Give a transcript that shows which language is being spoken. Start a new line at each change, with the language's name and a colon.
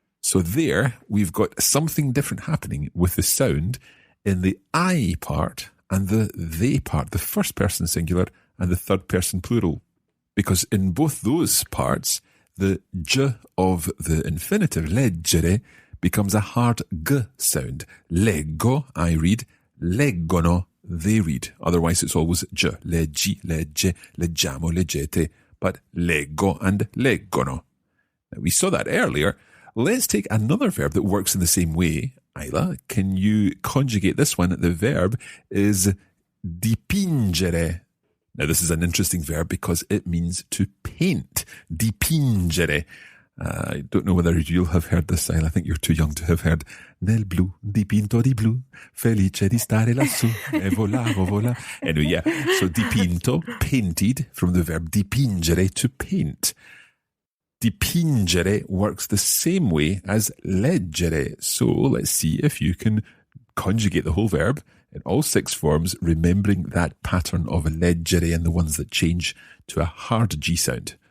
English: So there, we've got something different happening with the sound in the I part and the they part, the first person singular and the third person plural. Because in both those parts, the j of the infinitive, leggere, becomes a hard g sound. Leggo, I read. Leggono, they read. Otherwise, it's always j.
Italian: Leggi, legge, leggiamo, leggete.
English: But leggo and leggono. Now, we saw that earlier. Let's take another verb that works in the same way. Isla, can you conjugate this one? The verb is dipingere. Now, this is an interesting verb because it means to paint. Dipingere. I don't know whether you'll have heard this, Isla. I think you're too young to have heard.
Italian: Nel blu, dipinto di blu, felice di stare lassù, e volavo, vola.
English: Anyway, yeah. So dipinto, painted, from the verb dipingere, to paint. Dipingere works the same way as leggere. So let's see if you can conjugate the whole verb in all six forms, remembering that pattern of leggere and the ones that change to a hard G sound.